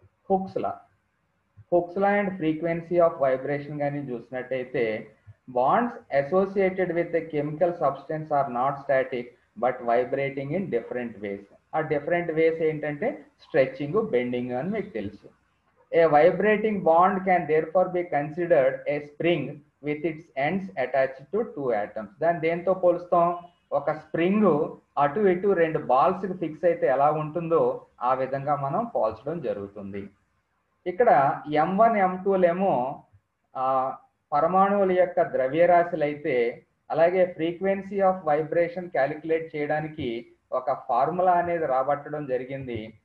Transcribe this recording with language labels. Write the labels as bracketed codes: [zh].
[en] Hooke's law and frequency of vibration [te] కానీ చూసినట్టయితే [en] Bonds associated with the chemical substance are not static but vibrating in different ways. [te] ఆ different ways ఏంటంటే stretching, bending అని మీకు తెలుసు. [en] A vibrating bond can therefore be considered a spring with its ends attached to two atoms. [te] దాన్ని దేంతో పోలుస్తాం? ఒక spring అటు ఇటు రెండు బాల్స్కి ఫిక్స్ అయితే ఎలా ఉంటుందో ఆ విధంగా మనం పోల్చడం జరుగుతుంది. ఇక్కడ M1 M2లేమో పరమాణువుల యొక్క ద్రవ్యరాశులు అయితే, అలాగే ఫ్రీక్వెన్సీ ఆఫ్ వైబ్రేషన్ క్యాలిక్యులేట్ చేయడానికి ఒక ఫార్ములా అనేది రాబట్టడం జరిగింది.